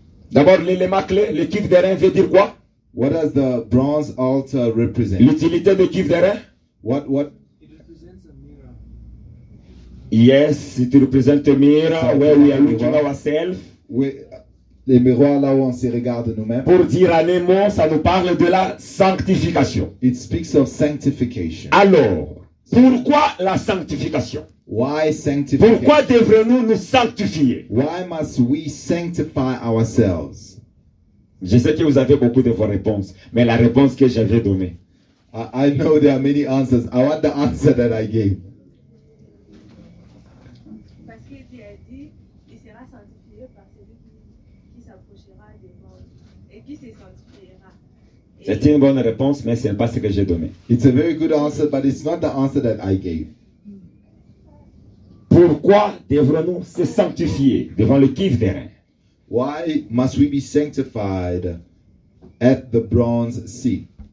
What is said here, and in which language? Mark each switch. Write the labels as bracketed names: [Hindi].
[French] D'abord, l'élément clé, le kiff des reins veut dire quoi? [English] What does the bronze altar represent? [French] L'utilité du kiff des reins? [English] What It represents a mirror. Yes, it represents a mirror where we are looking ourselves. [French] les miroirs là où on se regarde nous-mêmes. Pour dire en un mot, ça nous parle de la sanctification. [English] It speaks of sanctification. [French] Alors, pourquoi la sanctification? [English] Why sanctification? [French] Pourquoi devrions-nous nous sanctifier? [English] Why must we sanctify ourselves? [French] Je sais que vous avez beaucoup de vos réponses, mais la réponse que j'avais donnée. [English] I know there are many answers. I want the answer that I gave. [French] Parce que Dieu a dit, il sera sanctifié par celui qui s'approchera devant et qui se sanctifiera. C'est une bonne réponse, mais ce n'est pas ce que j'ai donné. [English] It's a very good answer, but it's not the answer that I gave. [French] Pourquoi devrons-nous se sanctifier devant le kiff des reins? [English] Why must we be sanctified at the bronze seat?